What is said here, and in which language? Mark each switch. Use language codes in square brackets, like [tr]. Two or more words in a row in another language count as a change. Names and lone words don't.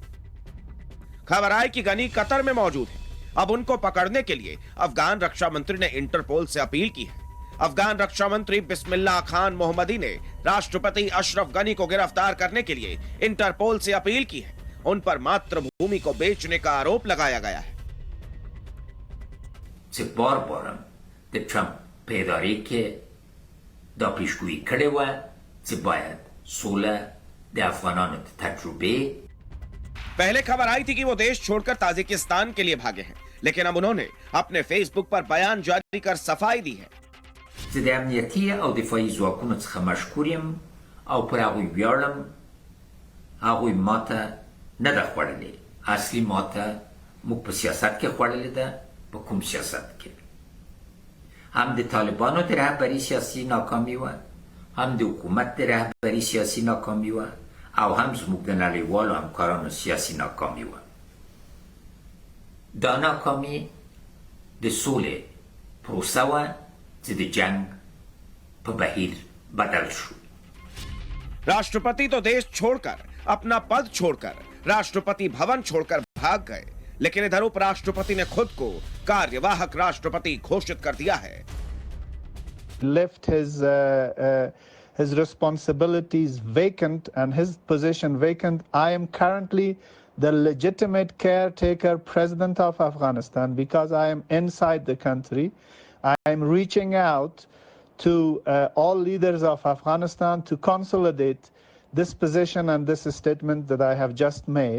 [hi] खबर आई कि गनी कतर में मौजूद है। अब उनको पकड़ने के लिए अफगान रक्षा मंत्री ने इंटरपोल से अपील की है। अफगान रक्षा मंत्री बिस्मिल्लाह खान मोहम्मदी ने राष्ट्रपति अशरफ गनी को गिरफ्तार करने के लिए इंटरपोल से अपील की है। उन पर मातृभूमि को बेचने का आरोप लगाया गया है। [ps] د ټرمپ په ادارې کې دا پیشګویي کړې وه چې باید سوله د افغانانو د تجربې [hi] पहले खबर आई थी कि वो देश छोड़कर ताजिकिस्तान के लिए भागे हैं, लेकिन अब उन्होंने अपने फेसबुक पर बयान जारी कर सफाई दी है। [ps] زه د امنیتي او دفاعي ځواکونو څخه مشکور یم او پر هغوی ویاړم. هغوی ماته نه ده خوړلې. اصلي ماته موږ په سیاست کې خوړلې ده. په کوم سیاست کې؟ هم د طالبانو د رهبري سیاسي ناکامي وه، هم د حکومت د رهبري سیاسي ناکامي وه، او هم زموږ د نړیوالو همکارانو سیاسي ناکامي وه. دا ناکامي د سولې پروسه وه چې د جنگ په بهیر بدل شو. [hi] राष्ट्रपति तो देश छोड़कर, अपना पद छोड़कर, राष्ट्रपति भवन छोड़कर भाग गए, लेकिन इधर उपराष्ट्रपति ने खुद को कार्यवाहक राष्ट्रपति घोषित कर दिया है। [en] Left his responsibilities vacant and his position vacant. I am currently the legitimate caretaker president of Afghanistan because I am inside the country. I am reaching out to all leaders of Afghanistan to consolidate this position and this statement that I have just made.